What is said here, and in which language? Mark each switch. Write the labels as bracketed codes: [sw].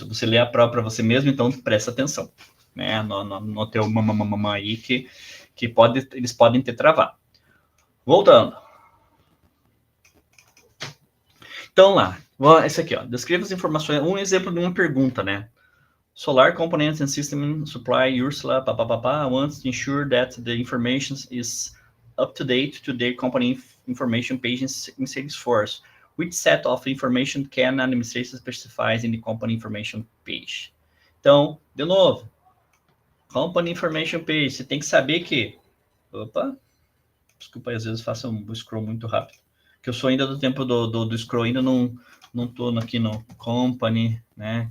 [pt] Você lê a prova para você mesmo, então presta atenção, né? No teu mamamamamã aí que eles podem ter travado. Voltando. Então lá, esse aqui, ó. Descreva as informações. Um exemplo de uma pergunta, né? [en] Solar Components and System Supply Ursula wants to ensure that the information is up to date to their company information page in Salesforce. Which set of information can an administrator specify in the company information page? [pt] Então, de novo, company information page, você tem que saber que... Opa, desculpa aí, às vezes faço um scroll muito rápido. Que eu sou ainda do tempo do scroll, ainda não estou aqui no company, né?